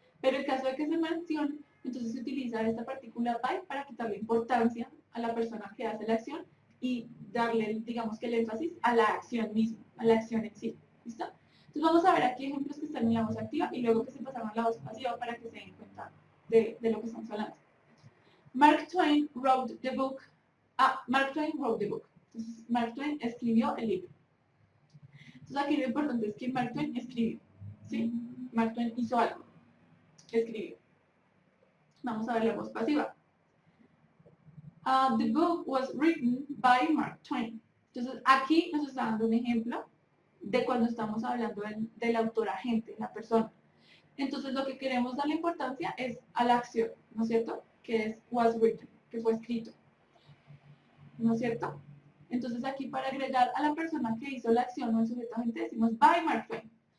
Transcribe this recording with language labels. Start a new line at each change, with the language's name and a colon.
Spanish: Pero en caso de que se mencione, entonces se utiliza esta partícula by para quitarle importancia a la persona que hace la acción y darle, digamos que el énfasis a la acción misma, a la acción en sí. ¿Listo? Entonces vamos a ver aquí ejemplos que están en la voz activa y luego que se pasaron a la voz pasiva para que se den cuenta de lo que estamos hablando.
English: Mark Twain wrote the book. Mark Twain wrote the book.
Spanish: Entonces, Mark Twain escribió el libro. Entonces aquí lo importante es que Mark Twain escribió, ¿sí? Mark Twain hizo algo, escribió. Vamos a ver la voz pasiva.
English: The book was written by Mark Twain.
Spanish: Entonces aquí nos está dando un ejemplo de cuando estamos hablando del autor agente, la persona. Entonces lo que queremos darle importancia es a la acción, ¿no es cierto? Que es
English: was written,
Spanish: que fue escrito, ¿no es cierto? Entonces aquí para agregar a la persona que hizo la acción o el sujeto agente decimos by Mark Twain.